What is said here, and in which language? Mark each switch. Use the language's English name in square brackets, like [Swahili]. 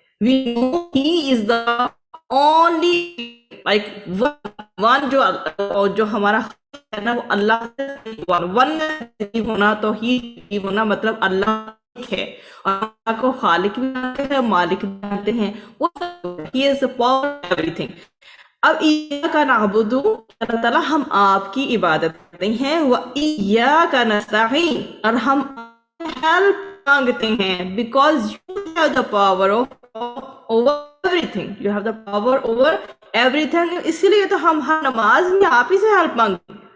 [English] We know he is the only like one [Urdu] جو ہمارا ہے نا وہ اللہ ون ہونا، تو ہی ہونا مطلب اللہ ہے اور اللہ کو خالق بھی مانتے ہیں، مالک بھی مانتے ہیں. [English] وہ he is the power of everything. [Urdu] اب [Arabic] ایاک نعبد، [Urdu] اللہ تعالیٰ ہم آپ کی عبادت کرتے ہیں، [Arabic] و ایاک نستعین، [Urdu] اور ہم ہیلپ مانگتے ہیں. [English] Because you have the power over everything, you have the power over everything. [Urdu] اسی لیے تو ہم ہر نماز میں آپ ہی سے ہیلپ مانگتے ہیں.